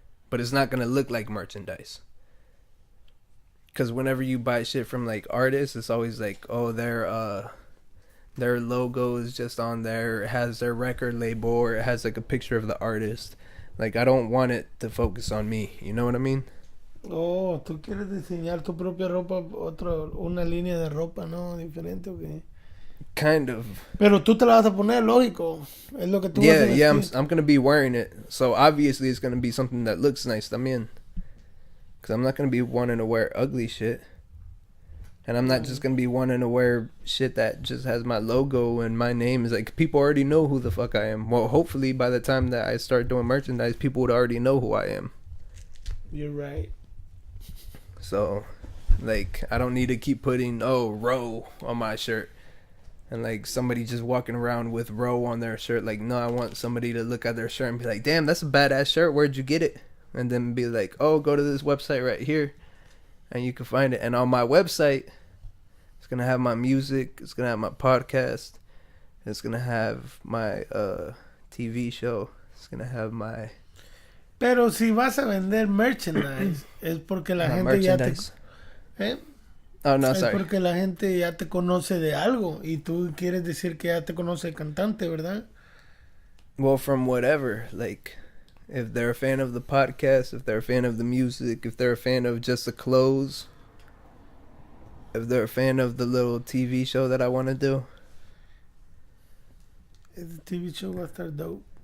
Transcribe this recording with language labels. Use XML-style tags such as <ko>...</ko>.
<en>But it's not gonna look like merchandise. Cause whenever you buy shit from like artists, it's always like, oh, their logo is just on there. It has their record label, or it has like a picture of the artist. Like, I don't want it to focus on me. You know what I mean?</en> <es>Oh, tú quieres diseñar tu propia ropa, una línea de ropa, ¿no? Diferente o qué.</es> <en>Kind of.</en> <es>Pero tú te la vas a poner, lógico. Es lo que tú vas a</es> <en>Yeah, I'm,</en> <es>vestir.</es> <en>I'm gonna be wearing it. So obviously it's gonna be something that looks nice</en> <es>también.</es> <en>Because I'm not gonna be wanting to wear ugly shit. And I'm not just gonna be wanting to wear shit that just has my logo and my name. Is like, people already know who the fuck I am. Well, hopefully by the time that I start doing merchandise, people would already know who I am. You're right. So, like, I don't need to keep putting, Ro on my shirt. And, like, somebody just walking around with Ro on their shirt. Like, no, I want somebody to look at their shirt and be like, damn, that's a badass shirt. Where'd you get it? And then be like, oh, go to this website right here. And you can find it. And on my website, it's going to have my music. It's going to have my podcast. It's going to have my TV show. It's going to have my...</en> <es>Pero si vas a vender merchandise, es porque la gente</es> <en>merchandise.</en> <es>ya te...</es> <en>Oh, no,</en> <es>es</es> <en>sorry.</en> <es>porque la gente ya te conoce de algo y tú quieres decir que ya te conoce el cantante, ¿verdad?</es> <en>Well, from whatever. Like, if they're a fan of the podcast, if they're a fan of the music, if they're a fan of just the clothes, if they're a fan of the little TV show that I want to do.</en> <es>Ese TV show va a estar dope.</es>